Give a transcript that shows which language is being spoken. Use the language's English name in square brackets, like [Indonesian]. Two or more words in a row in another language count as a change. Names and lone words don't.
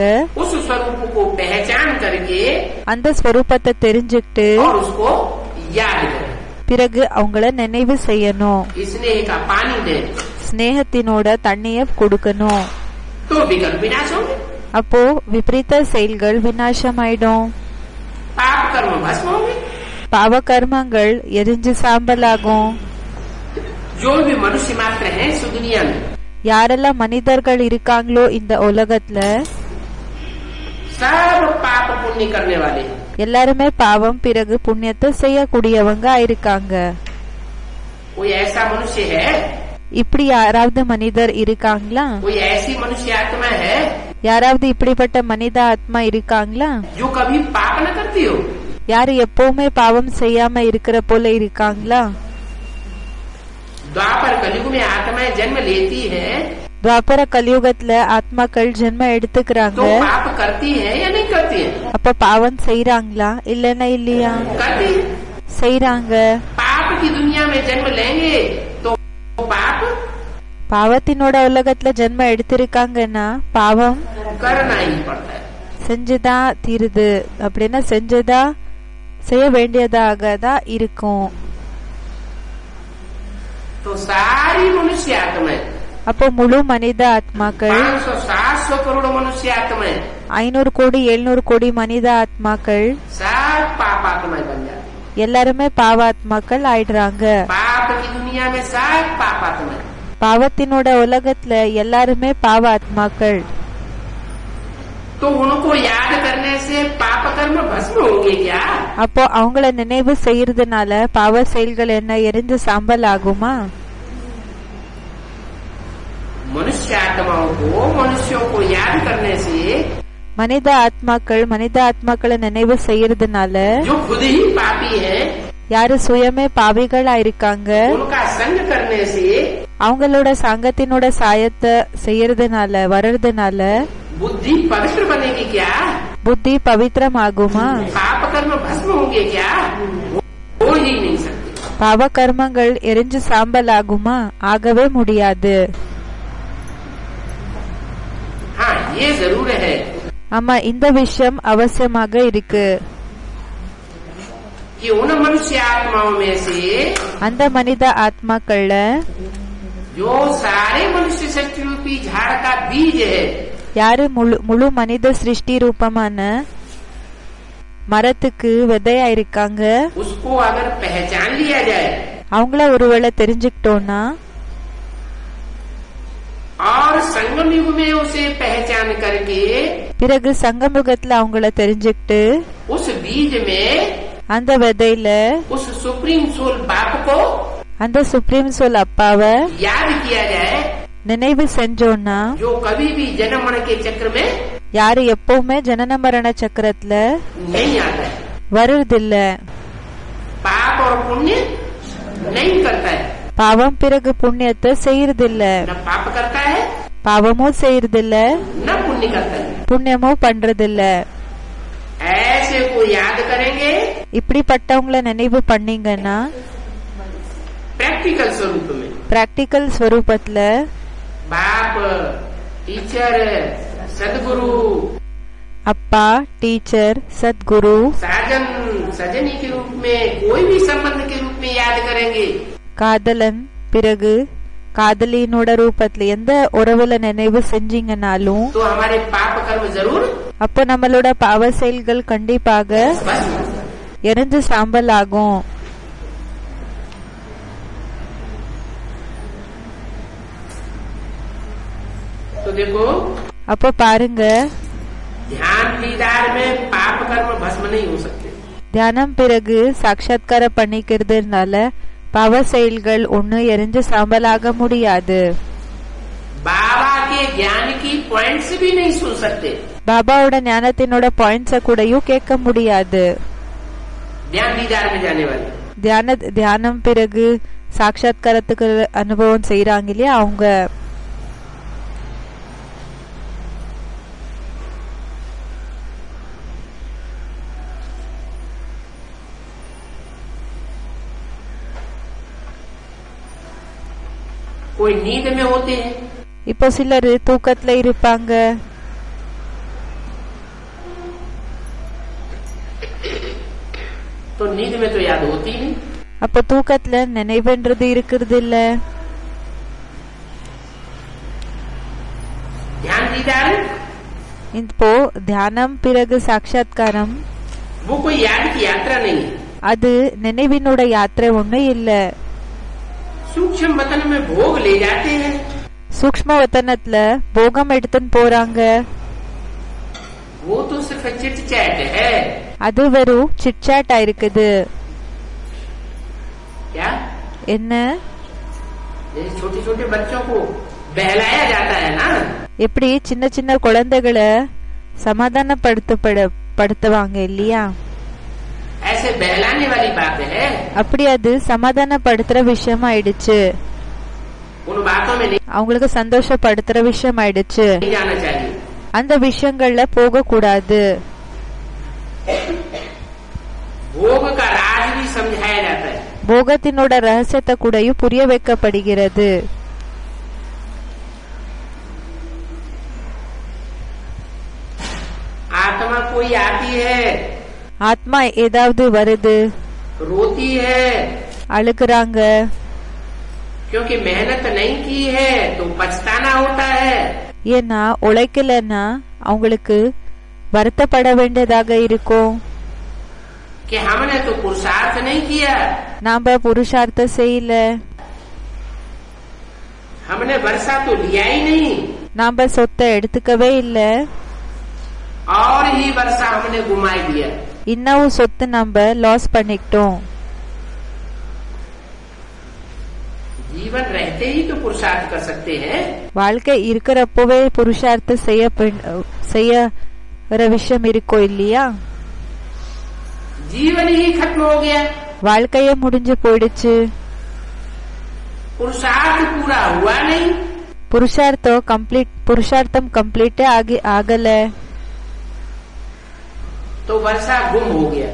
[Hindi] उस स्वरूप को पहचान करके [Tamil] அந்த ஸ்வரூபத்தை தெரிஞ்சுக்கிட்டு [Hindi] और उसको याद करें. [Tamil] பிறகு அவங்கள நினைவு செய்யணும். [Hindi] स्नेह का पानी दें, [Tamil] ஸ்நேகத்தினோட தண்ணிய கொடுக்கணும். [Hindi] तो विकल्प विनाश होंगे. [Tamil] அப்போ விபரீத செயல்கள் விநாசமாயிடும். [Hindi] पाप कर्म भस्म होंगे. [Tamil] பாவ கர்மங்கள் எரிஞ்சு சாம்பலாகும். [Hindi] जो भी मनुष्य मात्र हैं इस दुनिया में, [Tamil] யாரெல்லாம் மனிதர்கள் இருக்காங்களோ இந்த உலகத்துல [Hindi] सब पाप पुण्य करने वाले हैं. [Tamil] எல்லாருமே பாவம் பிறகு புண்ணியத்தை செய்யக்கூடியவங்க இருக்காங்க. [Hindi] कोई ऐसा मनुष्य है, [Tamil] இப்படி யாராவது மனிதர் இருக்காங்களா? [Hindi] कोई ऐसी मनुष्य आत्मा है [Tamil] யாராவது இப்படிப்பட்ட மனித ஆத்மா இருக்காங்களா? [Hindi] जो कभी पाप न करती हो? [Tamil] யாரு எப்பவுமே பாவம் செய்யாம இருக்கிற போல இருக்காங்களா? [Hindi] द्वापर कलयुग में आत्माएं जन्म लेती हैं, [Tamil] துவாபர கலியுகத்துல ஆத்மாக்கள் ஜென்ம எடுத்துக்கிறாங்க. [Hindi] तो पाप करती है या नहीं करती है? [Tamil] அப்ப பாவம் செய்யறாங்களா இல்லன்னா இல்லையா? [Hindi] करती है. [Tamil] செய்யறாங்க. [Hindi] पाप की दुनिया में जन्म लेंगे तो पाप [Tamil] பாவத்தினோட உலகத்துல ஜென்ம எடுத்திருக்காங்கன்னா பாவம் [Hindi] करना ही पड़ता है. [Tamil] செஞ்சுதான் தீருது. அப்படின்னா செஞ்சுதான் செய்ய வேண்டியதாக தான் இருக்கும். [Hindi] तो सारी मनुष्य आत्माएं, [Tamil] அப்போ முழு மனித ஆத்மாக்கள் [Hindi] 500-700 करोड़ मनुष्य आत्माएं [Tamil] 500 கோடி 700 கோடி மனித ஆத்மாக்கள் [Hindi] सब पाप आत्माएं बन जाती. [Tamil] எல்லாருமே பாவாத்மாக்கள் ஆயிடுறாங்க. [Hindi] पाप की दुनिया में सब पाप आत्माएं. [Tamil] பாவத்தினோட உலகத்துல எல்லாருமே பாவ ஆத்மாக்கள். [Hindi] तो उनको याद करने से पाप कर्म भस्म होंगे क्या? [Tamil] அப்போ அவங்கள நினைவு செய்யறதுனால பாவ செயல்கள் என்ன எரிஞ்சு சாம்பல் ஆகுமா? [Hindi] मनुष्य आत्माओं को मनुष्यों को याद करने से, [Tamil] மனித ஆத்மாக்களை நினைவு செய்யறதுனால [Hindi] जो खुद ही पापी है, [Tamil] யாரு சுயமே பாவிகளா இருக்காங்க [Hindi] उनका संग करने से [Tamil] அவங்களோட சங்கத்தினோட சாயத்தை செய்யறதுனால வர்றதுனால [Hindi] बुद्धि पवित्र बनेगी क्या? [Tamil] புத்தி பவித்திரம் ஆகுமா? [Hindi] पाप कर्म भस्म होंगे क्या? हो ही नहीं सकते. [Tamil] பாவ கர்மங்கள் எரிஞ்சு சாம்பல் ஆகுமா? ஆகவே முடியாது. [Hindi] हाँ, ये जरूर है. [Tamil] ஆமா, இந்த விஷயம் அவசியமாக இருக்கு. [Hindi] कि उन मनुष्य आत्माओं में से [Tamil] அந்த மனித ஆத்மாக்கள்ல [Hindi] जो सारे मनुष्य शक्ति रूपी झाड़ का बीज है, [Tamil] யாரு முழு மனித சிருஷ்டி ரூபமான மரத்துக்கு விதையா இருக்காங்க, [Hindi] उसको अगर पहचान लिया जाए, [Tamil] அவங்கள ஒருவேளை தெரிஞ்சுக்கிட்டோம்னா, [Hindi] और संगम युग में उसे पहचान करके [Tamil] பிறகு சங்கமுகத்துல அவங்கள தெரிஞ்சுக்கிட்டு [Hindi] उस बीज में [Tamil] அந்த விதையில [Hindi] उस [English] supreme soul [Hindi] बाप को [Tamil] அந்த [English] supreme soul [Tamil] அப்பாவை [Hindi] याद किया जाए, [Tamil] நினைவு செஞ்சோம்னா, [Hindi] जो कभी भी जन्म मरण के चक्र में [Tamil] யாரு எப்பவுமே ஜனன மரண சக்கரத்துல [Hindi] नहीं आता है, [Tamil] வருவதில்ல, [Hindi] पाप और पुण्य नहीं करता है, [Tamil] பாவம் பிறகு புண்ணியத்தை செய்யறதில்ல, [Hindi] न पाप करता है [Tamil] பாவமும் செய்யறதில்ல, [Hindi] न पुण्य करता है। [Tamil] புண்ணியமும் பண்றதில்ல. [Hindi] ऐसे को याद करेंगे [Tamil] இப்படிப்பட்டவங்கள நினைவு பண்ணீங்கன்னா [Hindi] प्रैक्टिकल स्वरूप में, [Tamil] பிராக்டிக்கல் ஸ்வரூபத்துல [Hindi] बाप, टीचर, सदगुरु, [Tamil] அப்பா, டீச்சர், சத்குரு, [Hindi] साजन, सजनी के रूप में, कोई भी संबंध के रूप में याद करेंगे, [Tamil] காதலன், பிறகு காதலினோட ரூபத்துல எந்த உறவுல நினைவு செஞ்சீங்கன்னாலும் [Hindi] तो हमारे पाप कर्म जरूर [Tamil] அப்போ நம்மளோட பாவ செயல்கள் கண்டிப்பாக எரிஞ்சு சாம்பல் ஆகும். [Hindi] तो देखो [Tamil] அப்போ பாருங்க, [Hindi] ध्यान दीदार में पाप कर्म भस्म नहीं हो सकते। [Tamil] தியானம் பிறகு சாட்சாத்காரம் பண்ணிக்கிறதுனால பாவ செயல்கள் ஒண்ணு எரிஞ்சு சாம்பலாக முடியாது. [Hindi] बाबा के ज्ञान की पॉइंट्स भी नहीं सुन सकते। [Tamil] பாபாவோட ஞானத்தினோட பாயிண்ட்ஸ கூடயும் கேட்க முடியாது. [Hindi] ध्यान दीदार में जाने वाले [Tamil] தியானம் பிறகு சாட்சாத்காரத்துக்கு அனுபவம் செய்யறாங்க இல்லையா, அவங்க [Hindi] कोई नींद में होते हैं, [Tamil] இப்போ சிலர் தூக்கத்துல இருப்பாங்க, [Hindi] तो नींद में तो याद होती नहीं। [Tamil] அப்போ தூக்கத்துல நினைவுன்றது இருக்கிறது இல்ல. [Hindi] ध्यान दीदार [Tamil] இப்போ தியானம் பிறகு சாட்சாத்காரம் [Hindi] वो कोई याद की यात्रा नहीं है। [Tamil] அது நினைவினோட யாத்திரை ஒண்ணு இல்ல. [Hindi] सूक्ष्म वतन में भोग ले जाते हैं, [Tamil] சூக்ஷ்ம வத்தனத்துல போகம் எடுத்துன்னு போறாங்க, [Hindi] वो तो सिर्फ [English] chit chat [Hindi] है। [Tamil] அது வெறும் சிட்சாட்டா இருக்குது. [Hindi] क्या [Tamil] என்ன, [Hindi] जैसे छोटे छोटे बच्चों को बहलाया जाता है ना, [Tamil] எப்படி சின்ன சின்ன குழந்தைகளை சமாதானப்படுத்துவாங்க இல்லையா, [Hindi] ऐसे बहलाने वाली बात है। [Tamil] அப்படி அது சமாதானப்படுத்துற விஷயம் ஆயிடுச்சு, [Hindi] उन बातों में नहीं [Tamil] அவங்களுக்கு சந்தோஷப்படுத்துற விஷயம் ஆயிடுச்சு. [Hindi] जाना चाहिए। [Tamil] அந்த விஷயங்கள்ல போக கூடாது. [Hindi] भोग का राज भी समझाया जाता है। [Tamil] போகத்தினோட ரகசியத்தை கூடயும் புரிய வைக்கப்படுகிறது. [Hindi] आत्मा कोई आती है, [Tamil] ஆத்மா ஏதாவது வருது, [Hindi] रोती है, [Tamil] அழுகுறாங்க, [Hindi] क्योंकि मेहनत नहीं की है तो पछताना होता है। [Tamil] ஏன்னா உழைக்கலன்னா அவங்களுக்கு வருத்தப்பட வேண்டியதாக இருக்கும். [Hindi] कि हमने तो पुरुषार्थ नहीं किया, [Tamil] நாம புருஷார்த்தம் செய்யல, [Hindi] हमने वर्षा तो लिया ही नहीं, [Tamil] நாம சொத்தை எடுத்துக்கவே இல்ல, [Hindi] और ही वर्षा हमने घुमाई दिया। [Tamil] இன்னும் சொத்து நம்ம லாஸ் பண்ணிக்கிட்டோம். [Hindi] जीवन रहते ही तो पुरुषार्थ कर सकते हैं। [Tamil] வாழ்க்கை இருக்கிறப்பவே புருஷார்த்தம் செய்யற விஷயம் இருக்கும் இல்லையா, [Hindi] जीवन ही खत्म हो गया, [Tamil] வாழ்க்கையே முடிஞ்சு போயிடுச்சு, [Hindi] पुरुषार्थ पूरा हुआ नहीं, [Tamil] புருஷார்த்தம் கம்ப்ளீட்டே ஆகல, [Hindi] तो वर्षा गुम हो गया।